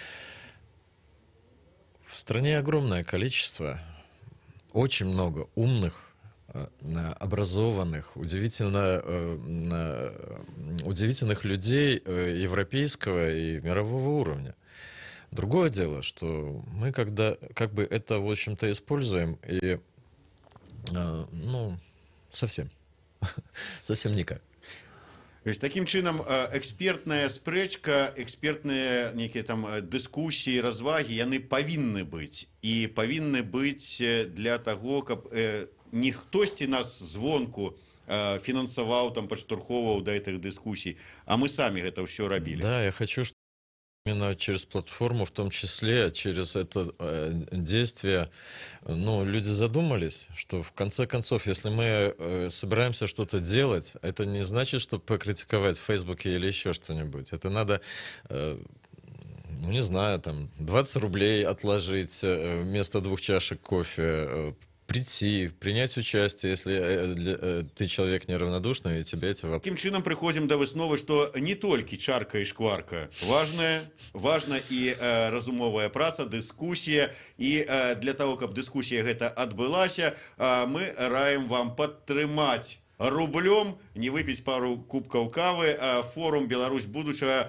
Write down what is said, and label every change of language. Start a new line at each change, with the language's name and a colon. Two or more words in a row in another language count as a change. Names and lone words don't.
Russian: В стране огромное количество, очень много умных, образованных, удивительных людей европейского и мирового уровня. Другое дело, что мы когда как бы это, в общем-то, используем, и, ну, совсем никак. То есть,
Belarusian: таким чынам, экспертная спрэчка, экспертныя некія там дыскусіі, развагі, яны павінны быць. І павінны быць для таго, каб не хтосьці нас звонку фінансаваў, там, падштурхоўваў да гэтых дыскусій, а мы самі гэта ўсё рабілі.
Russian: Да, я хочу, именно через платформу, в том числе через это действие, ну, люди задумались, что в конце концов, если мы собираемся что-то делать, это не значит, что покритиковать в Фейсбуке или еще что-нибудь. Это надо, ну, не знаю, там, 20 рублей отложить вместо 2 чашек кофе, прийти, принять участие, если ты человек неравнодушный, и тебе эти вопросы.
Belarusian: Таким чынам прыходзім да высновы, што не толькі чарка і шкварка важна і разумовая праца, дыскусія, і для таго, каб дыскусія гэта адбылася, мы раім вам падтрымаць рублём, не выпіць пару кубкаў кавы, форум «Беларусь будучага.